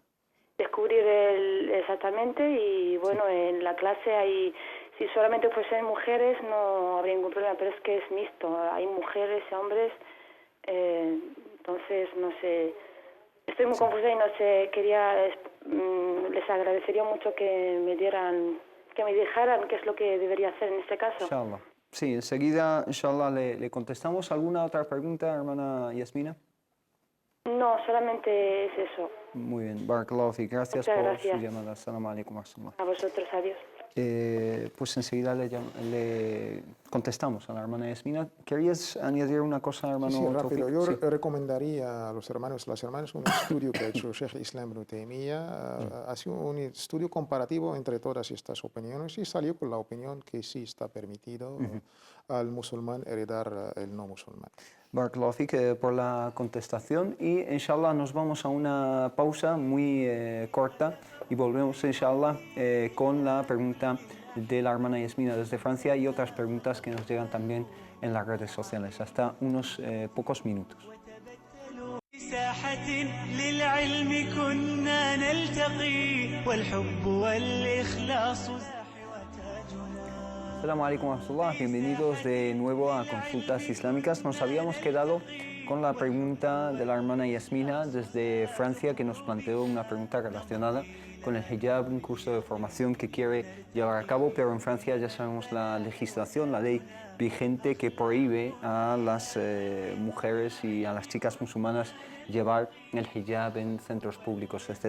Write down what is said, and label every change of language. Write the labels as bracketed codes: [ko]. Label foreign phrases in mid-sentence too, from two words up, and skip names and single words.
[es] Descubrir exactamente, y bueno, en la clase si solamente fuesen mujeres no habría ningún problema, pero es que es mixto, hay mujeres y hombres, entonces no sé, estoy muy confusa y no sé, les agradecería mucho que me dijeran qué es lo que debería hacer en este caso. Inshallah. Sí, enseguida, inshallah, le contestamos. ¿Alguna otra pregunta, hermana Yasmina? No, solamente es eso. Muy bien, [ar] بارك الله فيك. [es] Gracias por su llamada. [ar] السلام عليكم ورحمة الله. [es] A vosotros, adiós. Pues enseguida le contestamos a la hermana Yasmina. ¿Querías añadir una cosa, hermano? Sí, rápido. Yo recomendaría a las hermanas un estudio que ha hecho Sheikh Islam Ibn Taymiyyah. Ha sido un estudio comparativo entre todas estas opiniones y salió con la opinión que sí está permitido al musulmán heredar el no musulmán. [ar] بارك الله فيك [es] por la contestación y inshallah nos vamos a una pausa muy corta y volvemos inshallah con la pregunta de la hermana Yasmina desde Francia y otras preguntas que nos llegan también en las redes sociales. Hasta unos pocos minutos. [ar] ساحة للعلم كنا نلتقي والحب والإخلاص السلام عليكم ورحمة الله, [es] bienvenidos de nuevo a Consultas Islámicas. Nos habíamos quedado con la pregunta de la hermana Yasmina desde Francia, que nos planteó una pregunta relacionada con el hijab, un curso de formación que quiere llevar a cabo, pero en Francia ya sabemos la legislación, la ley vigente que prohíbe a las mujeres y a las chicas musulmanas llevar el hijab en centros públicos, etc.